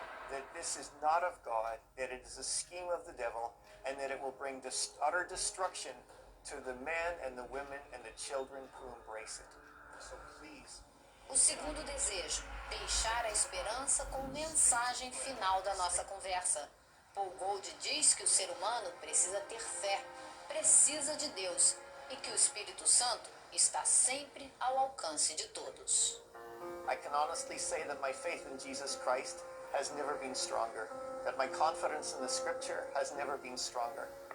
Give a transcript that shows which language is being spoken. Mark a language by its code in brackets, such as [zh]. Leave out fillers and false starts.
[en] That this is not of God, that it is a scheme of the devil, and that it will bring utter destruction to the men and the women and the children who embrace it. So please. [pt] O segundo desejo, deixar a esperança como mensagem final da nossa conversa. Paul Gold diz que o ser humano precisa ter fé, precisa de Deus e que o Espírito Santo está sempre ao alcance de todos. [en] I can honestly say that my faith in Jesus Christ has never been stronger, that my confidence in the Scripture has never been stronger.